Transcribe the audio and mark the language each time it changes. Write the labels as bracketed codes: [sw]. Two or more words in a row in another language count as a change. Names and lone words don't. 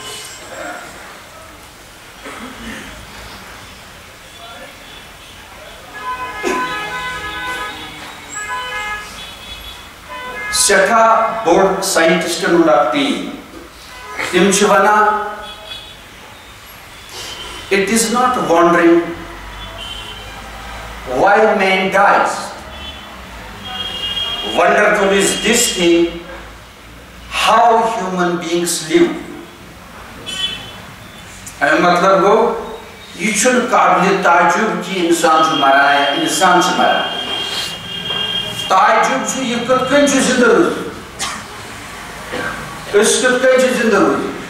[ks] سٮ۪ٹھاہ بوٚڑ ساینٹسٹن ہُنٛد اکھ ٹیٖم تِم چھِ ونان [en] it is not wondering why man dies. Wonderful is this thing, how human beings live. [ks] مطلب گوٚو یہِ چھُنہٕ قابلِ تعجب کہِ اِنسان چھُ مران یا اِنسان چھُ مران تعجب چھُ یہِ کِتھ کٔنۍ چھُ زِندٕ روٗدمُت أسۍ کِتھ کٔنۍ چھِ زِندٕ روٗدمٕتۍ